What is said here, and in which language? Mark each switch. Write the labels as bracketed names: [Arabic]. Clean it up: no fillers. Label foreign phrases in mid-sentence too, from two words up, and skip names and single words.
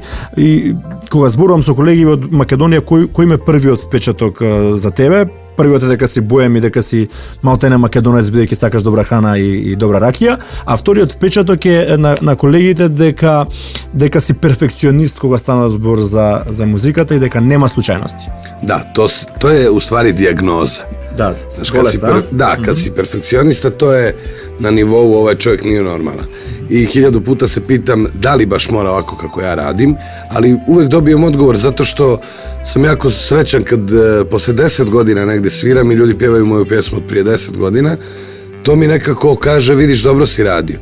[Macedonian] И кога зборувам со колеги од Македонија, кој ме првиот впечаток за тебе? Првиот е дека си боем и дека си малтене македонец бидејќи сакаш добра храна и добра ракија, а вториот впечаток е на колегите дека си перфекционист кога стана збор за музиката и дека нема случајности. [Serbian] Да, to je u stvari dijagnoza. Да, Znaš, kad si perfekcionista, to je na nivou ovaj čovjek nije normalan. I 1000 puta se pitam da li baš mora ovako kako ja radim, ali uvek dobijem odgovor zato što sam jako srećan kad posle 10 godina negde sviram i ljudi pjevaju moju pjesmu od prije 10 godina, to mi nekako kaže vidiš dobro si radio.